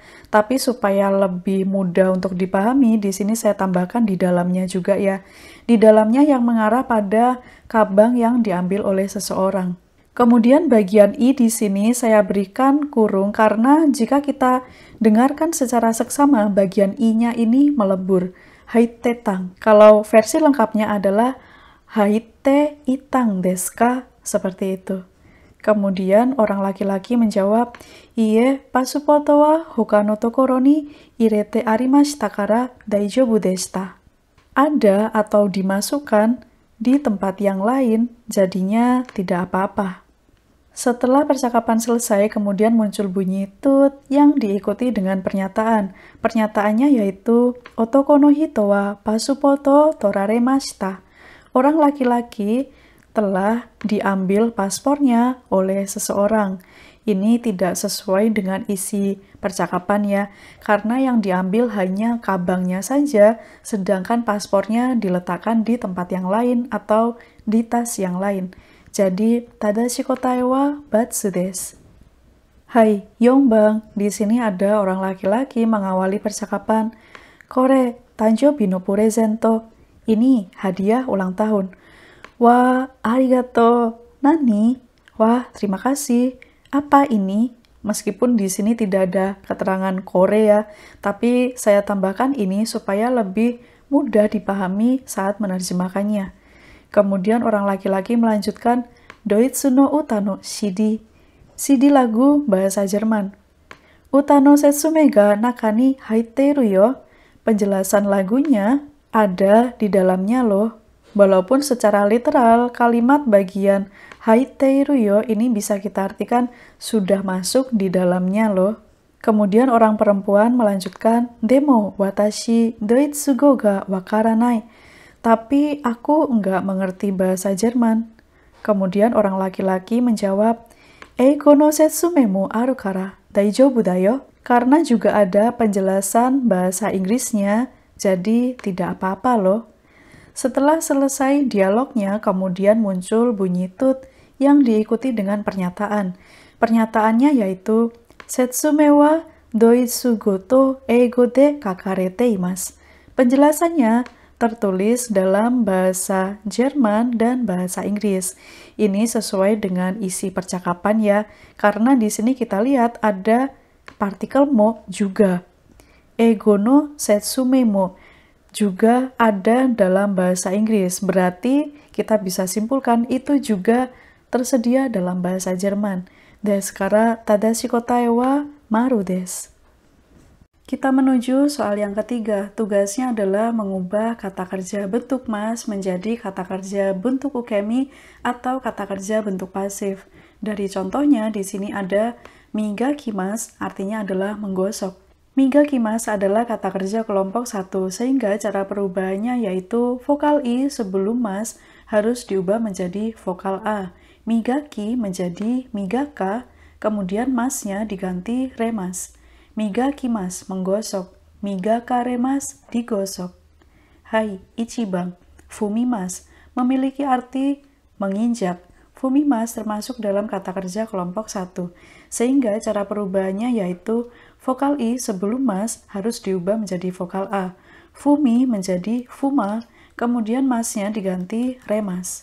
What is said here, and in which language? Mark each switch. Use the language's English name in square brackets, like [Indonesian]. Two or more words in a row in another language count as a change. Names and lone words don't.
[Indonesian] Tapi supaya lebih mudah untuk dipahami, di sini saya tambahkan di dalamnya juga ya. Di dalamnya yang mengarah pada kabang yang diambil oleh seseorang. Kemudian bagian i di sini saya berikan kurung karena jika kita dengarkan secara seksama, bagian i-nya ini melebur. [Japanese] 入ってたん. [Indonesian] Kalau versi lengkapnya adalah [Japanese] 入っていたんですか? [Indonesian] Seperti itu. Kemudian orang laki-laki menjawab, [Japanese] いいえ、パスポートは他の所に入れてありましたから大丈夫でした. [Indonesian] Ada atau dimasukkan di tempat yang lain, jadinya tidak apa-apa. Setelah percakapan selesai, kemudian muncul bunyi tut yang diikuti dengan pernyataan. Pernyataannya yaitu, [Japanese] 男の人はパスポート取られました. [Indonesian] Orang laki-laki telah diambil paspornya oleh seseorang. Ini tidak sesuai dengan isi percakapan ya, karena yang diambil hanya kabangnya saja, sedangkan paspornya diletakkan di tempat yang lain atau di tas yang lain. Jadi, [Japanese] 正しい答えはバツです. はい、四番, [Indonesian] di sini ada orang laki-laki mengawali percakapan. [Japanese] これ、誕生日のプレゼント. [Indonesian] Ini hadiah ulang tahun. Wah, [Japanese] ありがとう。何? [Indonesian] Wah, terima kasih. Apa ini? Meskipun di sini tidak ada keterangan Korea, tapi saya tambahkan ini supaya lebih mudah dipahami saat menerjemahkannya. Kemudian orang laki-laki melanjutkan, [Japanese] ドイツの歌の CD. [Indonesian] CD lagu bahasa Jerman. [Japanese] 歌の説明が中に入ってるよ. [Indonesian] Penjelasan lagunya ada di dalamnya loh. Walaupun secara literal, kalimat bagian [Japanese] 入ってるよ [Indonesian] ini bisa kita artikan sudah masuk di dalamnya loh. Kemudian orang perempuan melanjutkan, [Japanese] でも、私ドイツ語が分からない. [Indonesian] Tapi aku enggak mengerti bahasa Jerman. Kemudian orang laki-laki menjawab, [Japanese] 英語の説明もあるから大丈夫だよ. [Indonesian] Karena juga ada penjelasan bahasa Inggrisnya, jadi tidak apa-apa loh. Setelah selesai dialognya, kemudian muncul bunyi tut yang diikuti dengan pernyataan. Pernyataannya yaitu, [Japanese] 説明はドイツ語と英語で書かれています. [Indonesian] Penjelasannya tertulis dalam bahasa Jerman dan bahasa Inggris. Ini sesuai dengan isi percakapan ya, karena di sini kita lihat ada partikel mo juga. [Japanese] 英語の説明も [Indonesian] juga ada dalam bahasa Inggris. Berarti kita bisa simpulkan itu juga tersedia dalam bahasa Jerman. [Japanese] ですから正しい答えはマルです. [Indonesian] Kita menuju soal yang ketiga. Tugasnya adalah mengubah kata kerja bentuk mas menjadi kata kerja bentuk ukemi atau kata kerja bentuk pasif. Dari contohnya di sini ada migakimasu, artinya adalah menggosok. Migakimasu adalah kata kerja kelompok 1, sehingga cara perubahannya yaitu vokal i sebelum mas harus diubah menjadi vokal a. Migaki menjadi migaka, kemudian masnya diganti remas. Migakimasu menggosok, migakaremas digosok. [Japanese] はい、一番、踏みます [Indonesian] memiliki arti menginjak, fumimasu termasuk dalam kata kerja kelompok 1. Sehingga cara perubahannya yaitu vokal I sebelum mas harus diubah menjadi vokal A. Fumi menjadi fuma, kemudian masnya diganti remas.